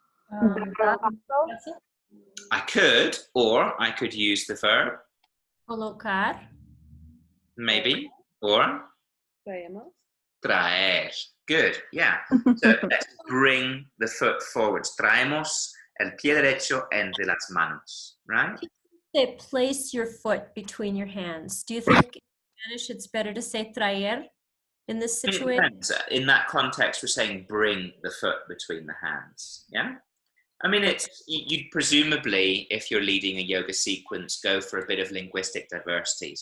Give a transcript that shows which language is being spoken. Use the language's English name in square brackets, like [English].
[English] That's it. I could, or I could use the verb, [Spanish] Colocar. [English] maybe, or [Spanish] Traemos. [English] traer. Good, yeah. So let's bring the foot forwards. [Spanish] Traemos el pie derecho entre las manos, [English] right? Say place your foot between your hands. Do you think in Spanish it's better to say traer in this It situation? depends. In that context, we're saying bring the foot between the hands, yeah? I mean, you'd presumably, if you're leading a yoga sequence, go for a bit of linguistic diversity.